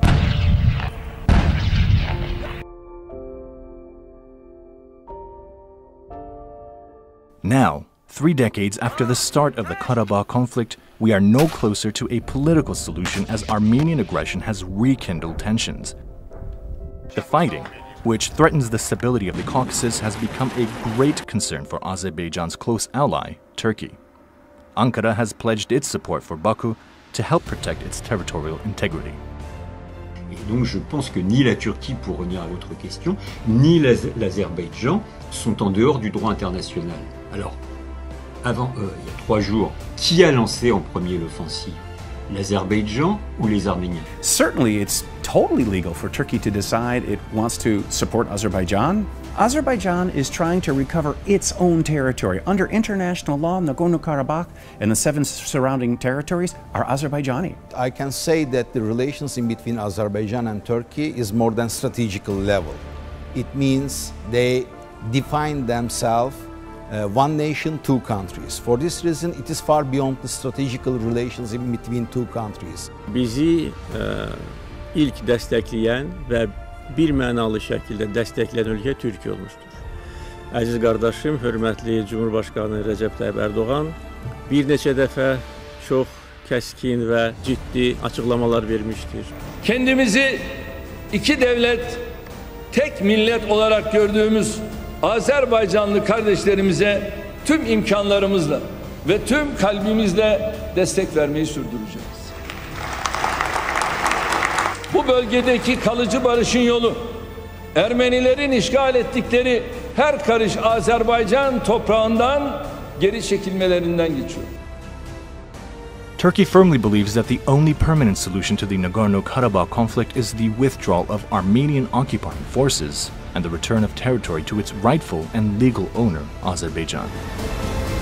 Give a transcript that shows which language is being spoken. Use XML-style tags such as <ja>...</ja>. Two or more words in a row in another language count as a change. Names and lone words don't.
<en>Now, 3 decades after the start of the Karabağ conflict, we are no closer to a political solution as Armenian aggression has rekindled tensions. The fighting, which threatens the stability of the Caucasus, has become a great concern for Azerbaijan's close ally, Turkey. Ankara has pledged its support for Baku to help protect its territorial integrity.</en> <fr>Et donc je pense que ni la Turquie, pour revenir à votre question, ni l'Azerbaïdjan sont en dehors du droit international. Alors, Avant, il y a 3 jours, qui a lancé en premier l'offensive? L'Azerbaïdjan ou les Arméniens?</fr> <en>Certainly, it's totally legal for Turkey to decide it wants to support Azerbaijan. Azerbaijan is trying to recover its own territory. Under international law, Nagorno-Karabakh and the 7 surrounding territories are Azerbaijani. I can say that the relations in between Azerbaijan and Turkey is more than strategical level. It means they define themselves one nation, two countries. For this reason, it is far beyond the strategical relations in between two countries.</en> <az>Bizi ilk destekleyen ve bir mənalı şəkildə dəstəkləyən ölkə Türkiyə olmuşdur. Əziz qardaşım, hörmətli Cumhurbaşqanı Rəcəb Tayyip Erdoğan bir neçə dəfə çox kəskin və ciddi açıqlamalar vermişdir.</az> <tr>Kendimizi iki devlet, tek millet olarak gördüğümüz Azerbaycanlı kardeşlerimize tüm imkanlarımızla ve tüm kalbimizle destek vermeyi sürdüreceğiz. Bu bölgedeki kalıcı barışın yolu, Ermenilerin işgal ettikleri her karış Azerbaycan toprağından geri çekilmelerinden geçiyor.</tr> <en>Turkey firmly believes that the only permanent solution to the Nagorno-Karabakh conflict is the withdrawal of Armenian occupying forces and the return of territory to its rightful and legal owner, Azerbaijan.</en>